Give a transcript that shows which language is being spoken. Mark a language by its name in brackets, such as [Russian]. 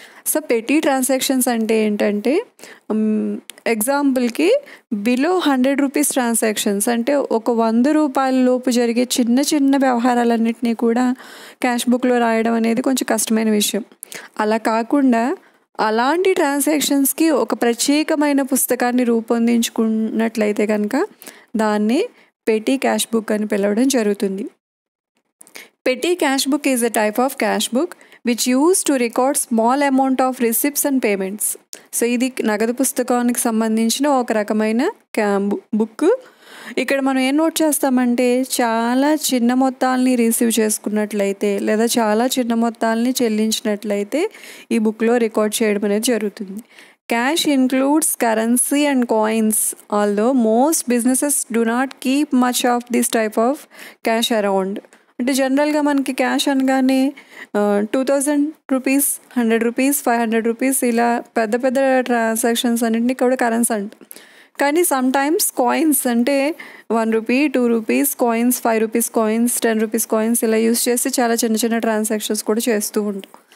[Telugu] So petty transactions అంటే ఏంటంటే ఎగ్జాంపుల్కి బిలో 100 రూపీస్ ట్రాన్సాక్షన్స్, అంటే ఒక 100 రూపాయల లోపు జరిగే చిన్న వ్యవహారాలన్నింటినీ కూడా క్యాష్ బుక్లో రాయడం అనేది కొంచెం కష్టమైన విషయం. అలా కాకుండా అలాంటి ట్రాన్సాక్షన్స్కి ఒక ప్రత్యేకమైన పుస్తకాన్ని రూపొందించుకున్నట్లయితే కనుక దాన్ని పెటీ క్యాష్ బుక్ అని పిలవడం జరుగుతుంది. [English] Petty cash book is a type of cash book which used to record small amount of receipts and payments. [Telugu] So ఇది నగదు పుస్తకానికి సంబంధించిన ఒక రకమైన బుక్. ఇక్కడ మనం ఏం నోట్ చేస్తామంటే చాలా చిన్న మొత్తాలని రిసీవ్ చేసుకున్నట్లయితే లేదా చాలా చిన్న మొత్తాలని చెల్లించినట్లయితే ఈ బుక్లో రికార్డ్ చేయడం అనేది జరుగుతుంది. [English] Cash includes currency and coins, although most businesses do not keep much of this type of cash around. [Telugu] అంటే జనరల్గా మనకి క్యాష్ అనగానే 2000 రూపీస్, 100 రూపీస్, 500 రూపీస్ ఇలా పెద్ద ట్రాన్సాక్షన్స్ అన్నింటినీ కూడా కరెన్సీ అంటాం. కానీ సమ్ టైమ్స్ కాయిన్స్ అంటే 1 rupee, 2 rupees coins, 5 rupees coins, 10 rupees coins ఇలా యూస్ చేసి చాలా చిన్న ట్రాన్సాక్షన్స్ కూడా చేస్తూ ఉంటాం.